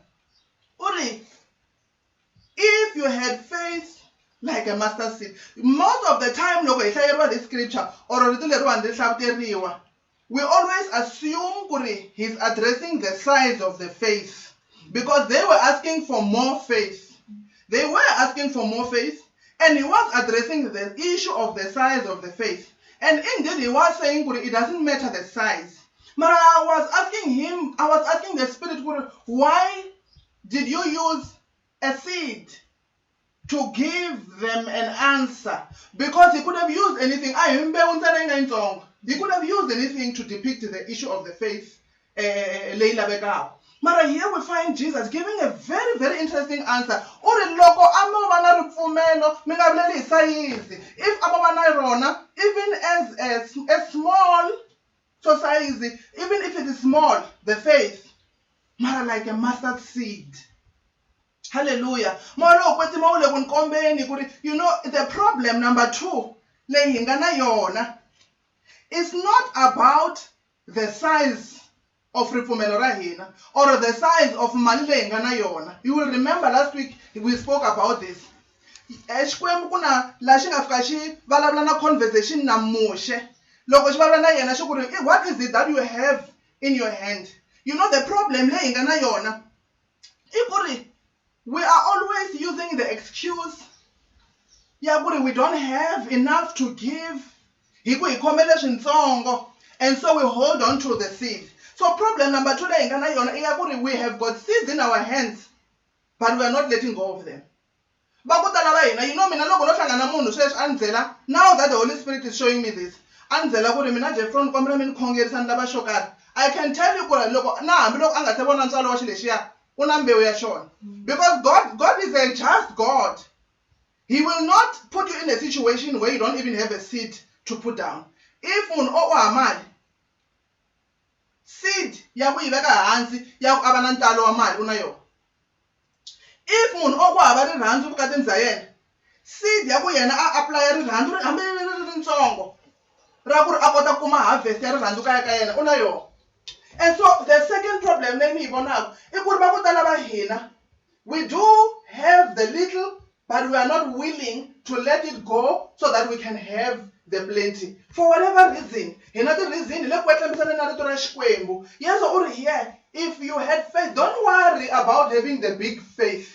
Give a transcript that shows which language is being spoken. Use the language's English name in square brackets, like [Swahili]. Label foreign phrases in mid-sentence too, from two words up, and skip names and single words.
[English] Uri, if you had faith like a mustard seed, most of the time [Tsonga] loko hi hlayeriwa [English] this scripture or [Tsonga] rito leriwani ri hlavuteriwa, [English] we always assume kuri he's addressing the size of the faith because they were asking for more faith. They were asking for more faith, and he was addressing the issue of the size of the faith. And indeed, he was saying it doesn't matter the size. But I was asking the Spirit, why did you use a seed to give them an answer? Because he could have used anything. He could have used anything to depict the issue of the faith. Mara here we find Jesus giving a very, very interesting answer. [Tsonga] Uri loko amovana ripfumelo mingavuleli sayizi. [English] If [Tsonga] amovana rona, [English] even as a small society, even if it is small, the faith, mara like a mustard seed. Hallelujah. You know, the problem number 2, it's not about the size of [Tsonga] ripfumelo ra hina [English] or the size of [Tsonga] mali leyi nga na yona. [English] You will remember last week we spoke about this. [Tsonga] Xikwembu kuna la xi nga fika xi vulavula na conversation na Moshe. Loko xi vulavula na yena xi ku ri, [English] what is it that you have in your hand? You know, the problem [Tsonga] leyi nga na yona I ku ri [English] we are always using the excuse [Tsonga] ya ku ri [English] we don't have enough to give. [Tsonga] Hi ku hi khomele swintsongo, [English] and so we hold on to the seed. So problem number 2 [Tsonga] leyi nga na yona I ya ku ri [English] we have got seeds in our hands, but we are not letting go of them. [Tsonga] Bakutala va hina, [English] you know, [Tsonga] mina loko no hlangana munhu sweswi a ni byela, [English] now that the Holy Spirit is showing me this, [Tsonga] a ni byela ku ri mina Jeffrey ni kombela mi ni khongerisa ni lava xo karhi. [English] I can tell you [Tsonga] ku ri loko na hambi loko a nga se vona ntswalo wa xi lexiya u na mbewu ya xona, [English] because God is a just God. He will not put you in a situation where you don't even have a seed to put down. [Tsonga] If munhu o mali, seed ya ku yi veka hansi ya ku ava na ntalo wa mali u na yona. If munhu o ku hava rirhandzu vukatini bya yena, seed ya ku yena a apply rirhandzu hambi ritsongo ra ku ri a kota ku kuma harvest ya rirhandzu kaya ka yena u na yona. [English] And so the second problem [Tsonga] leyi ni yi vonaka I ku ri va ku tala va hina, [English] we do have the little, but we are not willing to let it go so that we can have the plenty. For whatever reason, another reason, yes, or here, if you had faith, don't worry about having the big faith.